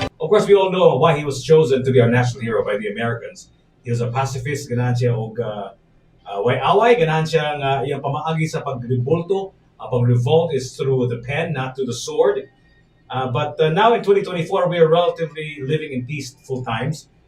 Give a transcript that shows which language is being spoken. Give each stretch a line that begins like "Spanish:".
English: Of course, we all know why he was chosen to be our national hero by the Americans. He was a pacifist,
Cebuano: ganahan siya og way away, ganahan siya nga iyang pamaagi sa pagrebulto.
English: Pag-revolt is through the pen, not through the sword. But now in 2024, we are relatively living in peaceful times.